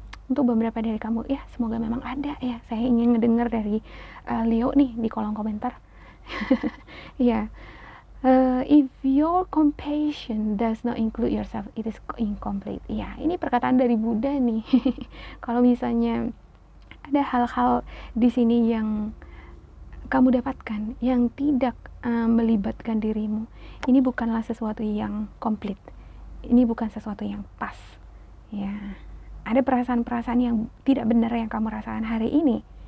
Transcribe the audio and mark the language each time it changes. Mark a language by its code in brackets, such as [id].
[id] Untuk beberapa dari kamu ya, semoga memang ada ya. Saya ingin ngedengar dari Leo nih di kolom komentar. Ya. [en] If your compassion does not include yourself, it is incomplete. [id] Ya, ini perkataan dari Buddha nih. Kalau misalnya ada hal-hal di sini yang kamu dapatkan yang tidak melibatkan dirimu, ini bukanlah sesuatu yang komplit. Ini bukan sesuatu yang pas. Ya, ada perasaan-perasaan yang tidak benar yang kamu rasakan hari ini.